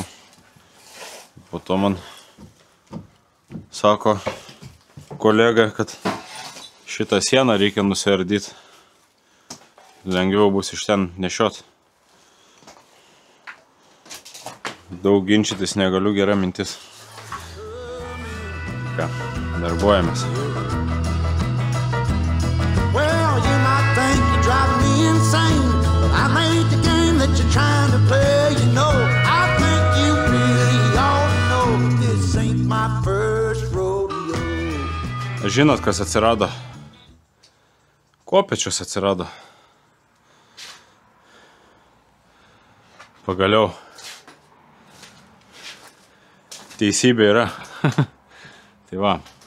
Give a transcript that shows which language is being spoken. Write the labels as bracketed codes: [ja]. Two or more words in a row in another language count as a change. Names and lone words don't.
[lt] Po to man sako kolega, kad šitą sieną reikia nusiardyti. Lengviau bus iš ten nešiot. Daug ginčytis negaliu, gera mintis. Ką, darbuojamės. [en] Think you're driving me insane, but I made the game that you're trying to play. You know, I think you really ought to know this ain't my first rodeo. [lt] Žinot, kas atsirado? Kopėčius atsirado. Pagaliau. Teisybė yra. Tai va.